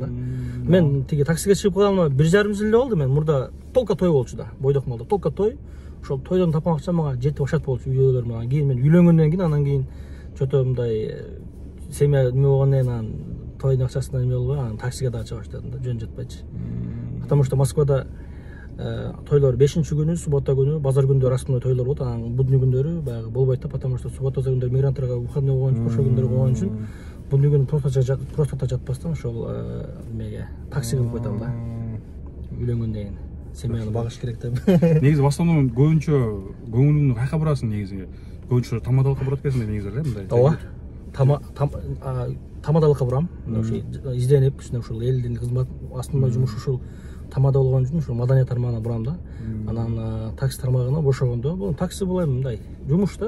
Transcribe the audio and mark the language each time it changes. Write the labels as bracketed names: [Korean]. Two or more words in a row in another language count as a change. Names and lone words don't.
[Kyrgyz] Мен тиги таксиге чыгып калганыма 1,5 жыл эле болду. Мен мурда толка той болчу да. Бойдок малда толка той. Ошол тойдон тапкан акча мага жетип ашат болчу үйдөгүлөр менен. Кийин мен үйлөнгөндөн кийин анан кийин чото мындай семья неме болгондон кийин анан тойдун акчасынан эме болбой, анан таксиге дагы чыга баштадым да, жөн жатпайчы. [Russian] Потому что [Kyrgyz] Москвада тойлор 5-күнү, суббота күнү, базар күндөрү расмий тойлор болот. Анан будни күндөрү баягы болбойт да, [Russian] потому что [Kyrgyz] суббота күндөрү мигранттарга выходной болгон үчүн, ошол күндөрү болгон үчүн будни күнү просто жатпастан ошол немеге таксиге алып койтам да. Үйлөнгөндөн кийин семьяны багыш керек деп. Негизи [Russian] в основном [Kyrgyz] көбүнчө көңүлүңдү кайка бурасың негизи? Көбүнчө тамадалыкка бурат экенсиң негизи эле мындай. Ооба. Тамадалыкка бурам. Ошо изденип, кичине ушул элдин кызмат астында жумуш ушул тамада болгон үчүн ушул маданият тармагына бурам да. Анан такси тармагына бошогондо, бул такси булай мындай жумуш да.